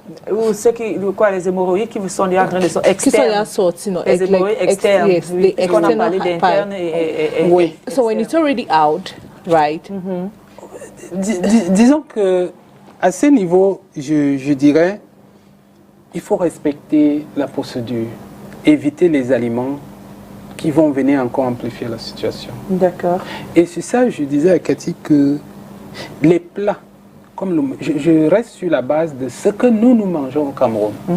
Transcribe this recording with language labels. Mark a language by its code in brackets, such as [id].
[fr] ou ceux qui les hémorroïdes qui sont déjà en train de sortir externes. Les hémorroïdes externes. [en] Yes, the external pipe. [fr] Oui. [en] So when it's already out, right? [fr] Disons que à ce niveau, je dirais, il faut respecter la procédure, éviter les aliments qui vont venir encore amplifier la situation. D'accord. Et c'est ça, je disais à Cathy que les plats, je reste sur la base de ce que nous mangeons au Cameroun.